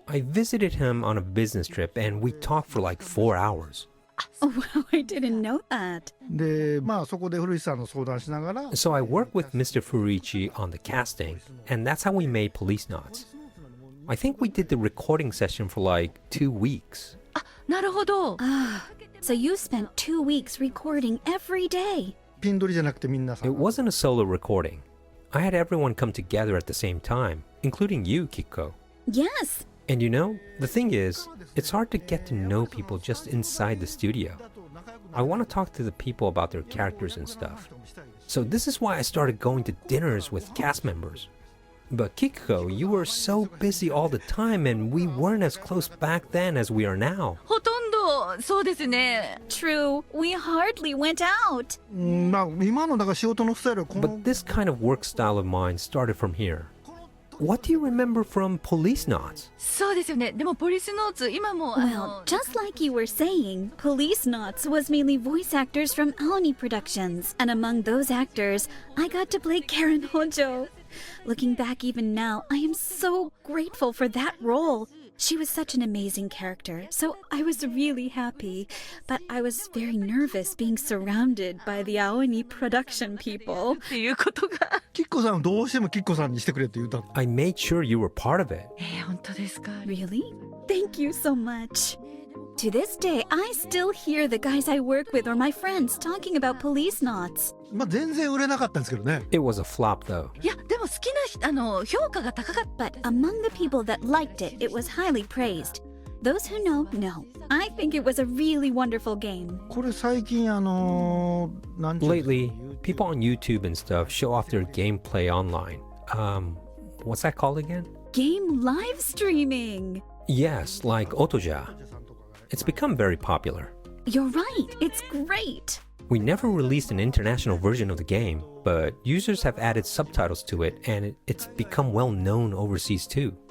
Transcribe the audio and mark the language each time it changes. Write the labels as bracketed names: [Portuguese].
[English] I visited him on a business trip and we talked for like 4 hours. Oh, wow, I didn't know that. [Japanese] でまあそこで古市さんの相談しながら [English] So I worked with Mr. Furichi on the casting, and that's how we made Police Knots. I think we did the recording session for like 2 weeks. [Japanese] なるほど。 [English] So you spent 2 weeks recording every day. [Japanese] ピン取りじゃなくてみんなさ [English] It wasn't a solo recording. I had everyone come together at the same time, including you, Kikuko. Yes. And you know, the thing is, it's hard to get to know people just inside the studio. I want to talk to the people about their characters and stuff. So this is why I started going to dinners with cast members. But Kikuko, you were so busy all the time and we weren't as close back then as we are now. [Japanese] ほとんどそうですね。 [English] True. We hardly went out. [Japanese] うんまあ今のだから仕事のスタイルはこの [English] But this kind of work style of mine started from here. What do you remember from Police Knots? [Japanese] そうですよね。でもポリスノーツ今も [English] Well, just like you were saying, Police Knots was mainly voice actors from Aoni Productions. And among those actors, I got to play Karen Hojo. Looking back even now, I am so grateful for that role. She was such an amazing character, so I was really happy. But I was very nervous being surrounded by the Aoni production people. [Japanese] っていうことが。キッコさんをどうしてもキッコさんにしてくれって言ったの [English] I made sure you were part of it. [Japanese] 本当ですか。 [English] Really? Thank you so much. To this day, I still hear the guys I work with or my friends talking about Police Knots. [Japanese] まあ全然売れなかったんですけどね [English] It was a flop though. [Japanese] いやでも好きな評価が高かった。 [English] But among the people that liked it, it was highly praised. Those who know, know. I think it was a really wonderful game. [Japanese] これ最近なんていうの [English] Lately, people on YouTube and stuff show off their gameplay online. What's that called again? Game live streaming. Yes, like Otoja. It's become very popular. You're right. It's great. We never released an international version of the game, but users have added subtitles to it and it's become well known overseas too.